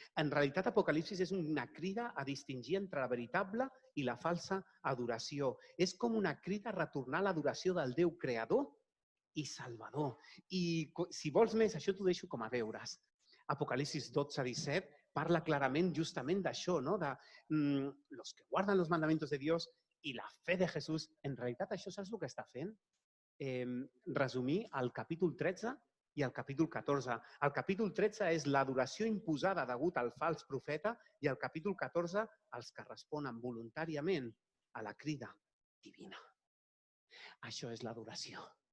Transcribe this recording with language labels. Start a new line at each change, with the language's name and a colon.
Catalan: En realitat, Apocalipsis és una crida a distingir entre la veritable i la falsa adoració. És com una crida a retornar a l'adoració del Déu creador i salvador. I si vols més, això t'ho deixo com a deures. Apocalipsis 12:17 parla clarament justament d'això, no?
Spanish: De los que guardan los mandamientos de Dios i la fe de Jesús.
Catalan: En realitat, això saps el que està fent? Resumir el capítol 13 i el capítol 14. El capítol 13 és l'adoració imposada degut al fals profeta i el capítol 14 els que responen voluntàriament a la crida divina. Això és l'adoració.